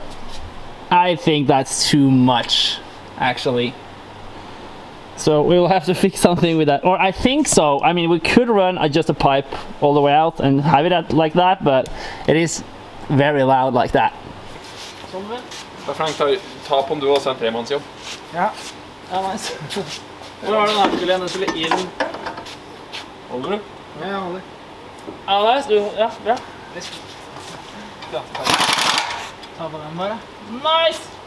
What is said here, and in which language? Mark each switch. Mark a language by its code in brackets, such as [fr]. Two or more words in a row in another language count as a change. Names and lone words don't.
[en] I think that's too much, actually. So we will have to fix something with that, or I think so. I mean, we could run just a pipe all the way out and have it at like that, but it is very loud like that. [no] Da Frank, ta på om du også en tremannsjobb. Ja. Ja, nice. Hvor var det den her skulle skulle inn? Holder du? Ja, jeg holder. Ja, nice. Ja, bra. Ta på den bare. Nice!